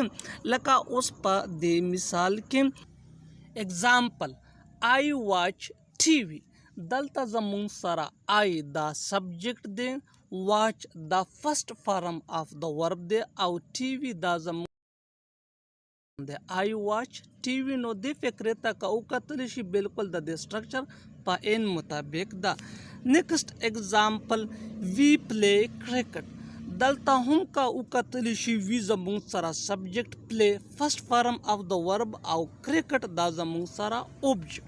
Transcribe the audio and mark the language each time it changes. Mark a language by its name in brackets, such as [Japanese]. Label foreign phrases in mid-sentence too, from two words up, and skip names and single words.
[Pashto] لکه اوس په دې مثال کې اگزامپل [English] I watch TV. [Pashto] دلته زموږ سره I دا سبجیکټ دی، واچ دا [English] first form of the verb [Pashto] دی او TV دا زموږ دی. [English] I watch TV. [Pashto] نو دې فکرې ته که وکتلی شي بالکل د دې سټرکچر په این مطابق ده. [English] next example we play cricket. [Pashto] دلته هم که وکتلی شي وی زموږ سره سبجیکټ پلی [English] first form of the verb [Pashto] او کرکټ دا زموږ سره اوبجیکټ.